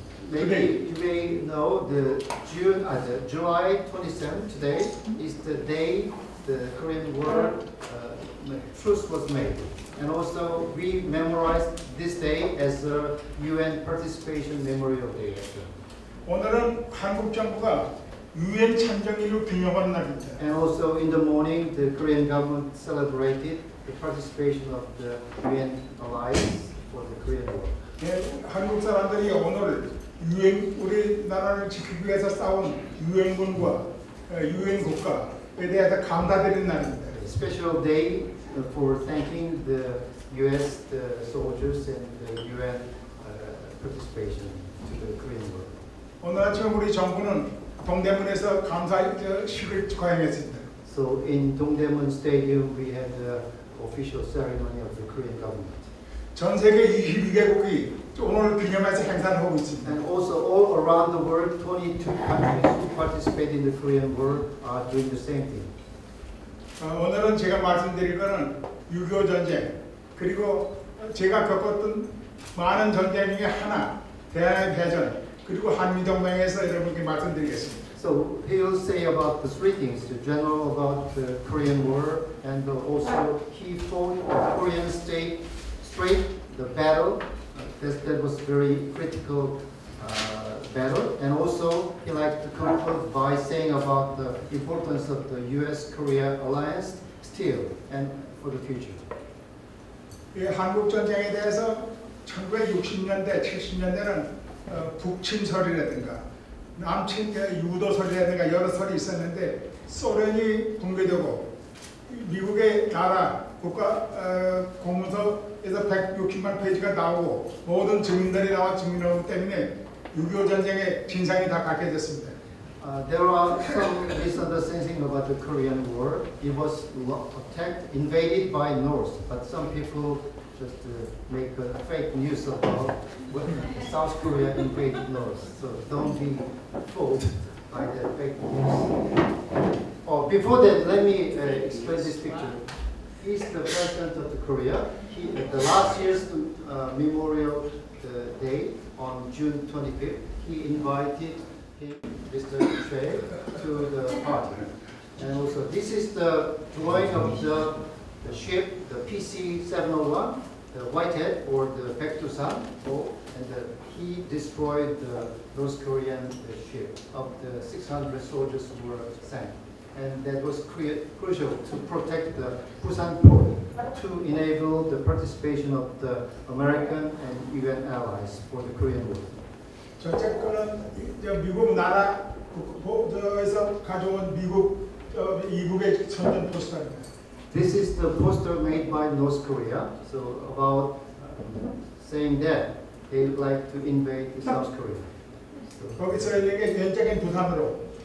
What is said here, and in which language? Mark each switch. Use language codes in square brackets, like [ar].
[en] Maybe you may know the July 27th today is the day the Korean War truce was made. And also we memorize this day as a UN Participation Memorial Day. [ko] 오늘은 한국 정부가 UN 참전일로 기념하는 날입니다. [en] And also in the morning, the Korean government celebrated the participation of the UN alliance for the Korean War. [ko] 네, 한국 사람들이 오늘 우리나라를 지키기 위해서 싸운 유엔군과 유엔 국가에 대해서 감사드리는 날입니다. [en] A special day for thanking the U.S. soldiers and the UN participation to the Korean War. [ko] 오늘 아침 우리 정부는 동대문에서 감사식을 거행했습니다. [en] So in Dongdaemun Stadium, we had the official ceremony of the Korean government. [ko] 전 세계 22개국이 오늘 기념해서 행사를 하고 있습니다. [en] And also all around the world, 22 countries who participate in the Korean War are doing the same thing. [ko] 오늘은 제가 말씀드릴 거는 6.25 전쟁 그리고 제가 겪었던 많은 전쟁 중에 하나 대한해협 그리고 한미동맹에서 여러분께 말씀드리겠습니다. [en] So he will say about the three things: the general about the Korean War, and also he fought the Korean Strait, the battle. That was very critical battle, and also he liked to conclude by saying about the importance of the U.S.-Korea alliance still and for the future. [ko] 이 한국 전쟁에 대해서 1960년대, 70년대는 북침설이라든가 남침 유도설이라든가 여러 설이 있었는데 소련이 붕괴되고 미국의 나라 국가 공문서에서 160만 페이지가 나오고 모든 증인들이 나와 증명하기 때문에 6.25 전쟁의 진상이 다 밝혀졌습니다. [en] There are some misunderstandings about the Korean War. It was attacked, invaded by North, but some people just make fake news about South Korea invaded North. So don't be fooled by that fake news. Before that, let me explain this picture. He's the president of the Korea. At the last year's Memorial Day on June 25th, he invited Mr. Choi to the party. And also, this is the drawing of the ship, the PC-701, the Whitehead, or the Baekdusan, and he destroyed the North Korean ship of the 600 soldiers who were sank. And that was crucial to protect the Busan port, to enable the participation of the American and UN allies for the Korean War. [ko] 저쪽 거는 미국 나라에서 가져온 이국의 선전 포스터입니다. [en] This is the poster made by North Korea. So about saying that they like to invade South Korea. [ko] 거기서 이게 연적인 부산으로,